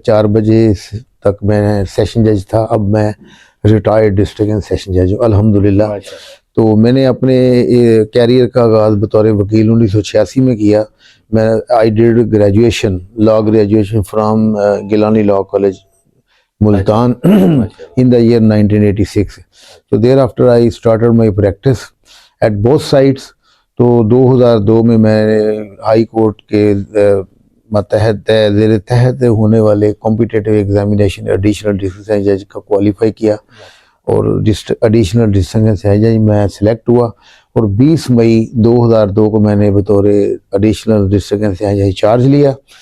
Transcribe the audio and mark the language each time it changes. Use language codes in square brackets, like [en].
[ur] 4 بجے تک میں سیشن جج تھا، اب میں ریٹائرڈ ڈسٹرکٹ اینڈ سیشن جج ہوں الحمدللہ. تو میں نے اپنے کیریئر کا آغاز بطور وکیل 1986 میں کیا. [en] میں I did graduation, law graduation from Gilani law college Multan in the year 1986. So thereafter I started my practice at both sides. [ur] تو 2002 میں ہائی کورٹ کے ماتحت زیر تحت ہونے والے کمپیٹیٹیو ایگزامینیشن ایڈیشنل ڈسٹرکٹ جج کا کوالیفائی کیا، اور ایڈیشنل ڈسٹرکٹ جج میں سلیکٹ ہوا، اور 20 مئی 2002 کو میں نے بطور ایڈیشنل ڈسٹرکٹ جج چارج لیا.